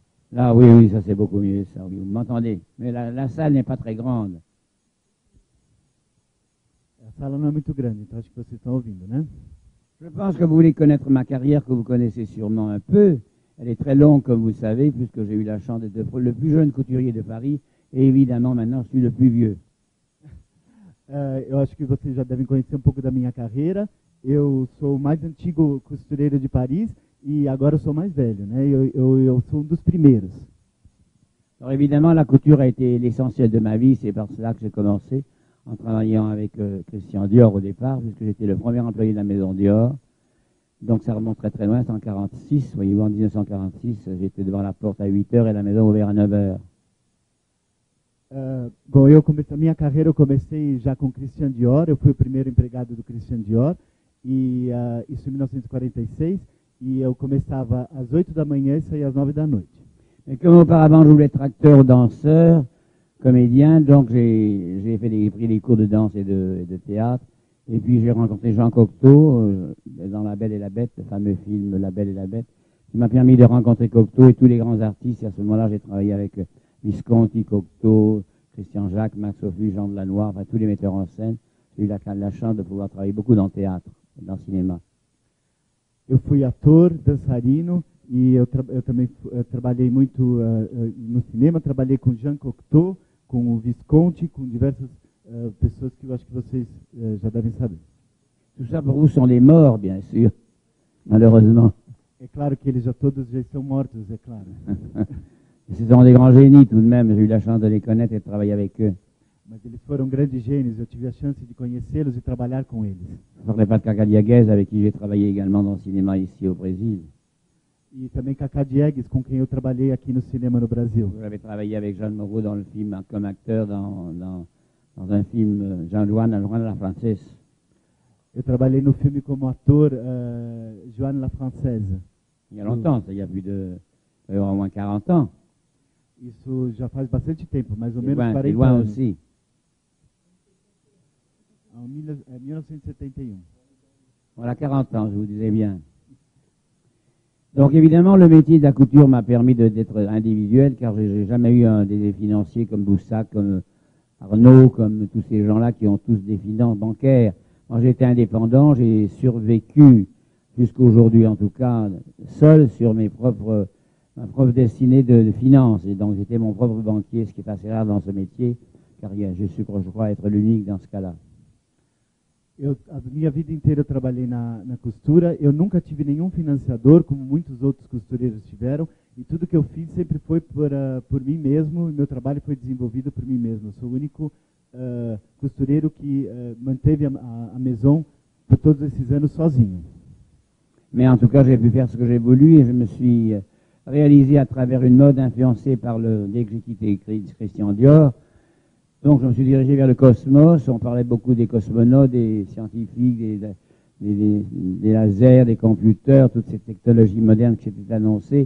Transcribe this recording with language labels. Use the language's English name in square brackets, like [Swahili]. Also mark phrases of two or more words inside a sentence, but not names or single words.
[French] Là, oui, oui, ça c'est beaucoup mieux, ça, oui, vous m'entendez. Mais la salle n'est pas très grande. [Portuguese] A sala não é muito grande, então acho que vocês estão ouvindo, né? [French] Je pense que vous voulez connaître ma carrière, que vous connaissez sûrement un peu. Elle est très longue, comme vous le savez, puisque j'ai eu la chance d'être le plus jeune couturier de Paris. Et évidemment, maintenant, je suis le plus vieux. [Portuguese] Eu acho que vocês já devem conhecer um pouco da minha carreira. Eu sou o mais antigo costureiro de Paris e agora eu sou mais velho, né? Eu sou um dos primeiros. [French] Alors évidemment, la couture a été l'essentiel de ma vie. C'est par cela que j'ai commencé, en travaillant avec Christian Dior au départ, puisque j'étais le premier employé de la maison Dior. Donc ça remonte très très loin, c'est en 1946. Voyez-vous, en 1946, j'étais devant la porte à 8 heures et la maison ouverte à 9 heures. [Portuguese] Bom, a minha carreira eu comecei já com Christian Dior. Eu fui o primeiro empregado do Christian Dior, e isso em 1946. E eu começava às 8 da manhã e saía às 9 da noite. [French] Et comme auparavant, je voulais être acteur, danseur, comédien, donc j'ai pris des cours de danse et de théâtre. Et puis j'ai rencontré Jean Cocteau dans La Belle et la Bête, le fameux film La Belle et la Bête, qui m'a permis de rencontrer Cocteau et tous les grands artistes. Et à ce moment-là, j'ai travaillé avec Visconti, Cocteau, Christian Jacques, Max Ophuls, Jean Delannoy, enfin tous les metteurs en scène. J'ai eu la chance de pouvoir travailler beaucoup dans le théâtre, dans le cinéma. [Portuguese] Eu fui ator, dançarino, e eu também trabalhei muito no cinema. Trabalhei com Jean Cocteau, com o Visconti, com diversas pessoas que eu acho que vocês já devem saber. [French] Tout ça pour vous sont les morts, bien sûr, malheureusement. [Portuguese] É claro que eles todos já estão mortos, é claro. [French] Ce sont des grands génies tout de même, j'ai eu la chance de les connaître et de travailler avec eux. [Portuguese] Mas eles foram grandes gênios, eu tive a chance de conhecê-los e trabalhar com eles. [French] Je ne parlerai pas de Cacá Dieguez, avec qui j'ai travaillé également dans le cinéma ici au Brésil. [Portuguese] E também Cacá Diegues, com quem eu trabalhei aqui no cinema no Brasil. [French] J'avais travaillé avec Jeanne Moreau dans le film, comme acteur dans un film Jean-Juan la Française. [Portuguese] Eu trabalhei no filme como ator Joanne la Française. [French] Il y a longtemps, ça, il y a au moins 40 ans. [Portuguese] Isso já faz bastante tempo, mais ou menos [French] Loin, [Portuguese] 40 [French] loin [Portuguese] anos. [French] aussi. En 1971. Voilà, 40 ans, je vous disais bien. Donc évidemment, le métier de la couture m'a permis d'être individuel, car j'ai jamais eu des financiers comme Boussac, comme Arnaud, comme tous ces gens-là qui ont tous des finances bancaires. Moi, j'étais indépendant, j'ai survécu jusqu'à aujourd'hui, en tout cas, seul sur ma propre destinée de finances. Et donc, j'étais mon propre banquier, ce qui est assez rare dans ce métier, car je crois être l'unique dans ce cas-là. [Portuguese] A minha vida inteira eu trabalhei na costura. Eu nunca tive nenhum financiador, como muitos outros costureiros tiveram. E tudo que eu fiz sempre foi por mim mesmo. E meu trabalho foi desenvolvido por mim mesmo. Eu sou o único costureiro que manteve a maison por todos esses anos sozinho. [French] Mais en tout cas, j'ai pu faire ce que j'ai voulu et je me suis réalisé à travers une mode influencée par dès que j'ai quitté Christian Dior. Donc je me suis dirigé vers le cosmos. On parlait beaucoup des cosmonautes, des scientifiques, des lasers, des computers, toutes ces technologies modernes qui s'étaient annoncées.